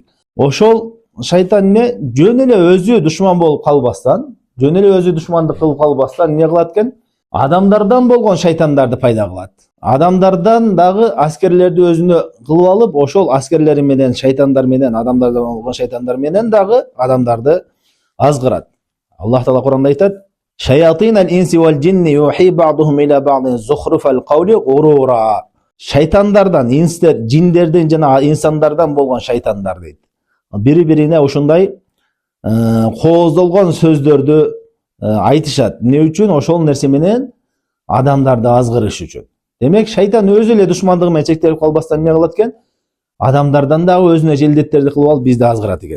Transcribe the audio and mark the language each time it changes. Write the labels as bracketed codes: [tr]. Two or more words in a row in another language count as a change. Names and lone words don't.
[ky] Ошол шайтан эмне жөн эле өзү душман болуп калбастан, жөн эле өзү душмандык кылып калбастан эмне кылат экен? Адамдардан болгон шайтандарды пайда кылат. Адамдардан дагы аскерлерди өзүнө кылып алып, ошол аскерлери менен, шайтандар менен, адамдардан болгон шайтандар менен дагы адамдарды азгырат. Аллах Таала Куранда айтат: [ar] "شياطين الإنس والجن يوحي بعضهم إلى بعض زخرف القول غرورا." [ky] Шайтандардан, инстер, джиндерден жана инсандардан болгон шайтандар дейт. Бири-бирине ушундай кооздолгон сөздөрдү айтышат. Эмне үчүн? Ошол нерсе менен адамдарды азгырыш үчүн. Демек шайтан өзү эле душмандыгы менен чектелип калбастан эмне кылат экен? Адамдардан дагы өзүнө желдеттерди кылып алып бизди азгырат экен.